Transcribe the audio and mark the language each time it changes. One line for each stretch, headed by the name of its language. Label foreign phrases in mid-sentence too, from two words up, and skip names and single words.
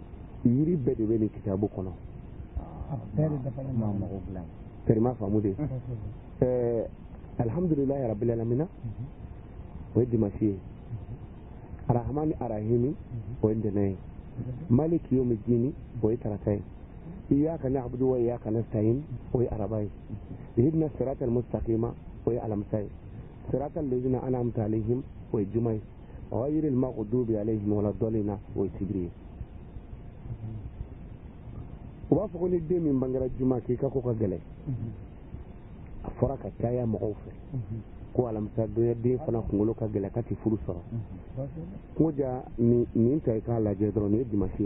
Bambara: yiri bɛɛ de bɛ nin kitabu kɔnɔ tɛrima faamu de
Arabic: alhamdulilahi rabbil alamin
Bambara: o ye dimanche ye
Arabic: arahmani arahimi
Bambara: o ye ntɛnɛn ye
Arabic: maliki yawmiddin
Bambara: o ye tarata ye
Arabic: iyyaka na'budu wa iyyaka nasta'in
Bambara: o ye araba ye
Arabic: ihdina siratal mustaqima
Bambara: o ye alamisa ye
Arabic: siratal ladzina an'amta alaihim
Bambara: o ye juma ye
Arabic: ghayril maghdubi alaihim waladdallin
Bambara: o ye sibiri ye u b'a fɔ ko ni den min bangera juma k'i ka ko ka gɛlɛn a fɔra ka caya mɔgɔw fɛ ko alamisa donya den fana kunkolo ka gɛlɛn ka ti furu sɔrɔ ko ja nin ta i k'a lajɛ dɔrɔn nin ye dimanche ye